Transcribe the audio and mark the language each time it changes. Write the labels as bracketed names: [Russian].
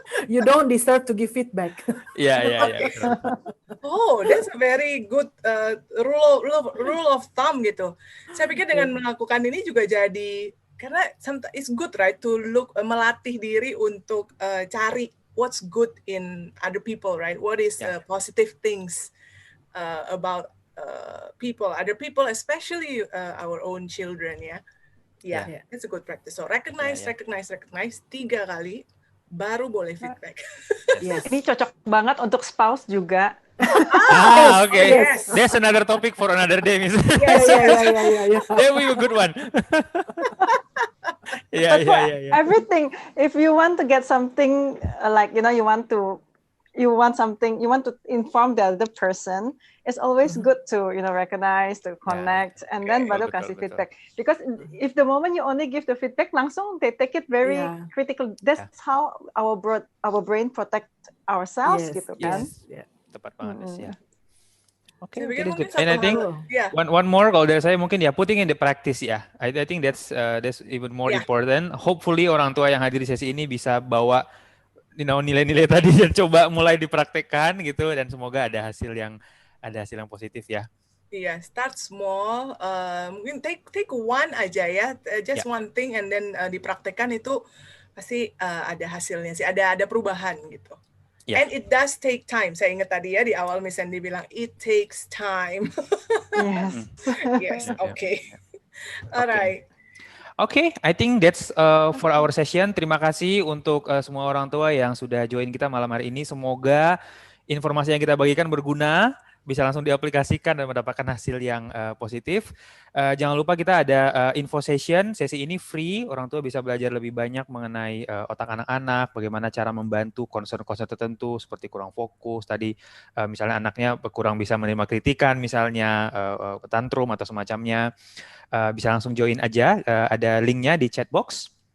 [English] You don't deserve to give feedback. [Indonesian] Iya. [English] Oh, that's a very good rule of thumb gitu. [Indonesian] Saya pikir dengan melakukan ini juga jadi karena [English] it's good right to [Indonesian] melatih diri untuk cari [English] what's good in other people, right? What is positive things about other people, especially our own children, ya. Yeah, it's a good practice. So recognize 3 [Indonesian] kali, baru boleh [English] feedback. Yes. [Indonesian] Ini cocok banget untuk spouse juga. [English] Okay. Yes. That's another topic for another day, Miss. Yes. That will be a good one. Yeah. Everything. If you want to get something like you want to inform the other person, it's always good to recognize, to connect, and then [Indonesian] baru kasih [English] feedback. Because if the moment you only give the feedback, [Indonesian] langsung [English] they take it very critical. That's how our brain protect ourselves, [Indonesian] gitu kan? [English] Yes. [Indonesian] Tepat banget, ya. Okay. [English] And I think one more [Indonesian] kalau dari saya mungkin [English] putting in the practice ya. I think that's even more important. [Indonesian] Hopefully orang tua yang hadir di sesi ini bisa bawa nilai-nilai tadi dan coba mulai dipraktekkan gitu dan semoga ada hasil yang positif ya. Iya, [English] start small. [Indonesian] Mungkin [English] take one [Indonesian] aja ya, [English] just one thing, and then [Indonesian] dipraktekkan itu pasti ada hasilnya sih, ada perubahan gitu. Yeah. [English] And it does take time. [Indonesian] Saya ingat tadi ya di awal Miss Sandy bilang [English] it takes time. Yes. Okay. Alright. Okay, I think that's for our session. [Indonesian] Terima kasih untuk semua orang tua yang sudah join kita malam hari ini. Semoga informasi yang kita bagikan berguna, bisa langsung diaplikasikan dan mendapatkan hasil yang positif. Jangan lupa kita ada info session, sesi ini free, orang tua bisa belajar lebih banyak mengenai otak anak-anak, bagaimana cara membantu concern-concern tertentu seperti kurang fokus, tadi misalnya anaknya kurang bisa menerima kritikan, misalnya tantrum atau semacamnya, bisa langsung join aja, ada linknya di chat box.